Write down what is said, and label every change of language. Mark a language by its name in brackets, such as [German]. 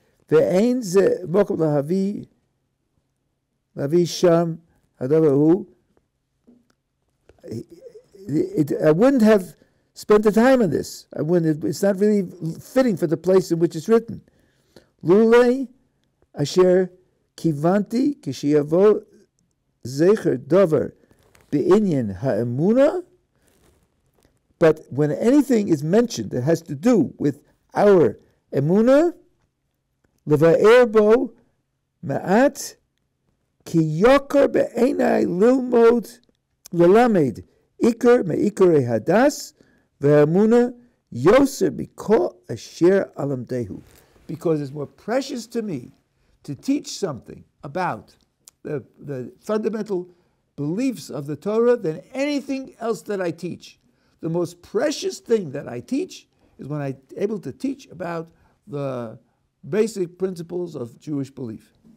[Hebrew] ואין זה מוקם להביא שם הדבר הוא. [English] I wouldn't have spent the time on this. It's not really fitting for the place in which it's written. [Hebrew] לולי אשר כיוונתי כשיבוא זכר דבר בעניין האמונה. But when anything is mentioned that has to do with our emuna, לבאר בו מעט כי יוקר בעיניי ללמוד ללמד עיקר מעיקרי הדס והאמונה יוסר מכל אשר אלמדהו. [English] Because it's more precious to me to teach something about the fundamental beliefs of the Torah than anything else that I teach. The most precious thing that I teach is when I'm able to teach about the basic principles of Jewish belief.